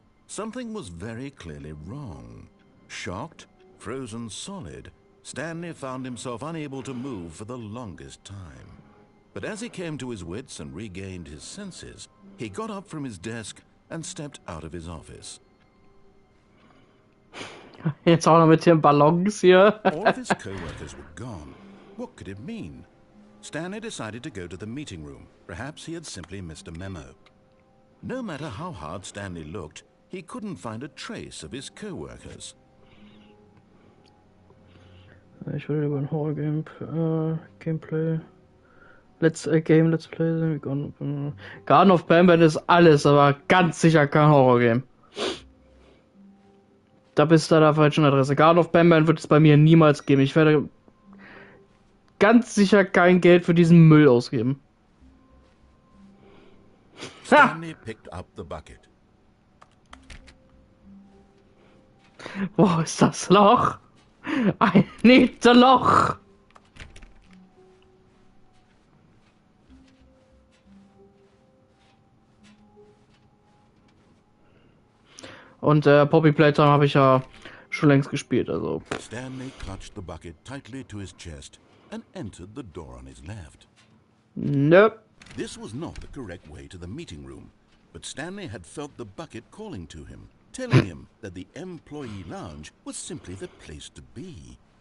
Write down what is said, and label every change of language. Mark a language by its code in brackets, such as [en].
[en] Something was very clearly wrong. Shocked, frozen solid, Stanley found himself unable to move for the longest time. But as he came to his wits and regained his senses, he got up from his desk and stepped out of his office. [de] Jetzt auch noch mit den Ballons hier. [en] All of his co-workers were gone. What could it mean? Stanley decided to go to the meeting room. Perhaps he had simply missed a memo. No matter how hard Stanley looked, he couldn't find a trace of his co-workers. [de] Ich würde über ein Horror-Gameplay. Let's Play. Garden of Banban ist alles, aber ganz sicher kein Horror-Game. Da bist du an der falschen Adresse. Garden of Banban wird es bei mir niemals geben. Ich werde ganz sicher kein Geld für diesen Müll ausgeben. [en] Stanley picked up the bucket. [de] Wo ist das Loch? [en] I need the [de] Loch! Und Poppy Playtime habe ich ja schon längst gespielt, also. [en] Stanley clutched the bucket tightly to his chest and entered the door on his left. Nope. This was not the correct way to the meeting room, but Stanley had felt the bucket calling to him, telling him that the employee lounge was simply the place to be.